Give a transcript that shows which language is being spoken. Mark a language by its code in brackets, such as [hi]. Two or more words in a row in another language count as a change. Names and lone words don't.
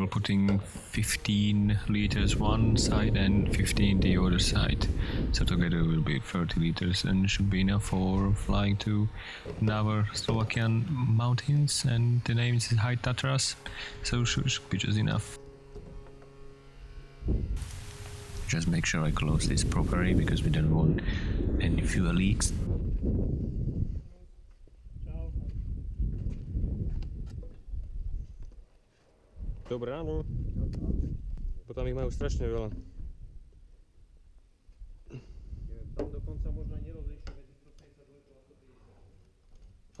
[en] putting 15 liters one side and 15 the other side, so together will be 30 liters and should be enough for flying to our Slovakian mountains, and the name is High Tatras, so should be just enough. Just make sure I close this properly because we don't want any fuel leaks. [sk] Dobré ráno. Potom ich majú strašne veľa. Tam dokonca možno nerozlišiť medzi 152 a 150.